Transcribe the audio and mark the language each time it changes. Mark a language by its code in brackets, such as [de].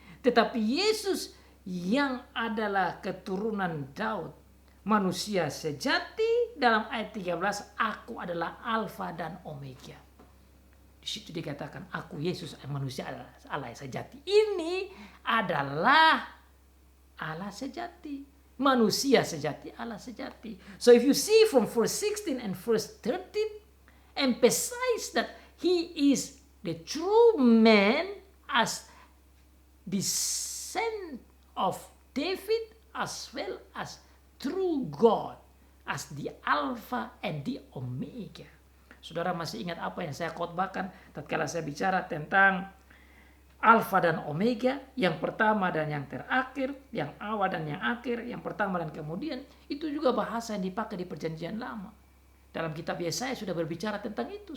[id] Tetapi Yesus yang adalah keturunan Daud, manusia sejati, dalam ayat 13, Aku adalah Alfa dan Omega. Di situ dikatakan, Aku Yesus manusia adalah Allah sejati. Ini adalah Allah sejati, manusia sejati, Allah sejati. [en] So if you see from verse 16 and verse 13, emphasize that he is the true man as descent of David, as well as true God, as the Alpha and the Omega. [id] Saudara masih ingat apa yang saya khotbahkan tatkala saya bicara tentang Alpha dan Omega, yang pertama dan yang terakhir, yang awal dan yang akhir, yang pertama dan kemudian. Itu juga bahasa yang dipakai di Perjanjian Lama. Dalam kitab Yesaya sudah berbicara tentang itu.